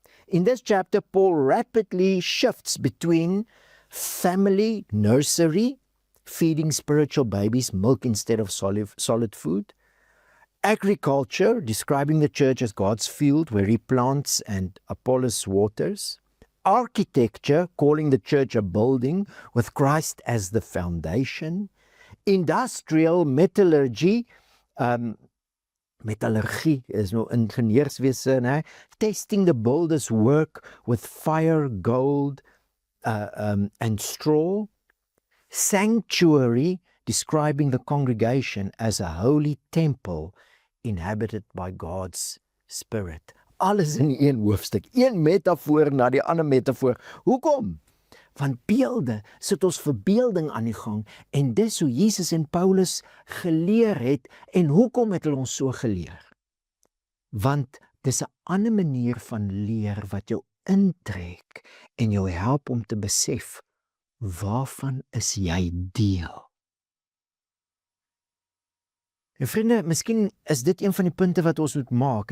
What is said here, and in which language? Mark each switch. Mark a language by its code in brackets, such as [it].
[en] In this chapter, Paul rapidly shifts between family, nursery, feeding spiritual babies milk instead of solid food, agriculture, describing the church as God's field where he plants and Apollos waters, architecture, calling the church a building with Christ as the foundation, industrial, metallurgy, [af] metallurgie is nou ingenieurswese, né? [en] Testing the builder's work with fire, gold, and straw, sanctuary, describing the congregation as a holy temple inhabited by God's Spirit. [af] Alles in een hoofstuk, een metafoor na die ander metafoor. Hoekom? Want beelde sit ons verbeelding aan die gang, en dis hoe Jesus en Paulus geleer het, en hoekom het hulle ons so geleer? Want dis 'n ander manier van leer wat jou intrek en jou help om te besef, waarvan is jy deel? En vriende, miskien is dit een van die punte wat ons moet maak.